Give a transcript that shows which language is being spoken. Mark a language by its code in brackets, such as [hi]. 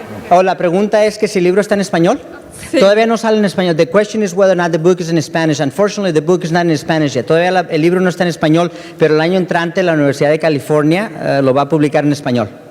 [es] La pregunta es que si el libro está en español. Sí. Todavía no sale en español. [en] The question is whether or not the book is in Spanish. Unfortunately, the book is not in Spanish yet. [es] Todavía el libro no está en español, pero el año entrante la Universidad de California lo va a publicar en español.